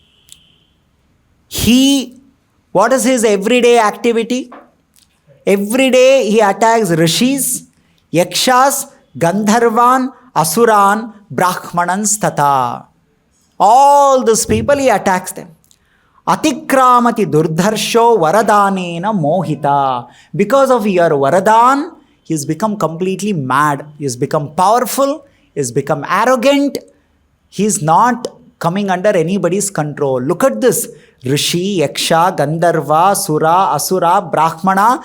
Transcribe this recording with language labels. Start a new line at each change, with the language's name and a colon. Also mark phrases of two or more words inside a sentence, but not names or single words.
English: What is his everyday activity? Every day he attacks Rishis, Yakshas, Gandharvan, Asuran, Brahmanans tata. All these people he attacks them.
Sanskrit: Atikramati durdharsho varadanena mohita.
English: Because of your varadan, he has become completely mad. He has become powerful. He has become arrogant. He is not coming under anybody's control. Look at this. Rishi, Yaksha, Gandharva, Sura, Asura, Brahmana.